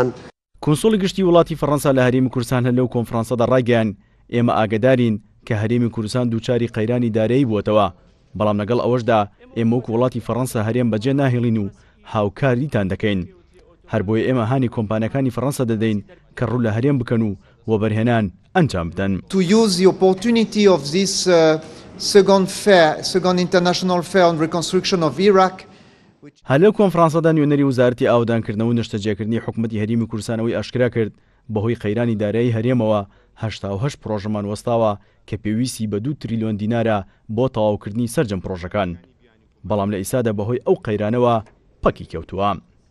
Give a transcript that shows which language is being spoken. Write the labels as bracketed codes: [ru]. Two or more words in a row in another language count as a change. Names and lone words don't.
[ckb] کۆنسۆڵی گشتی وڵاتی فەڕەنسا لە هەرێمی کوردستان هەر لەو کۆنفرانسەدا ڕایگەیاند ئێمە ئاگدارین کە هەرێمی کوردستان دووچاری قەیرانی دارایی بووەتەوە، بەڵام لەگەڵ ئەوەشدا ئێمە وەک وڵاتی فەڕەنسا هەرێم بەجێ ناهێڵین و هاوکاریتان دەکەین. هەر بۆیە ئێمە هانی کۆمپانیەکانی فەڕەنسا دەدەین کە ڕوو لە هەرێم بکەن و وەبەرهێنان ئەنجام بدەن. [en] To use the opportunity of this second international fair on reconstruction of Iraq. [ckb] هەر لەو کۆنفرانسەدا نوێنەری وزارەتی ئاودانکردنەوە و نیشتەجێکردنی حکوومەتی هەرێمی کوردستانەوەی ئاشکرا کرد بەهۆی قەیرانی دارایی هەرێمەوە 88 پرۆژەمان وەستاوە کە پێویستی بە 2 تریلیۆن دینارە بۆ تەواوکردنی سەرجەم پرۆژەکان، بەڵام لە ئیسادا بەهۆی ئەو قەیرانەوە پەکی کەوتووە.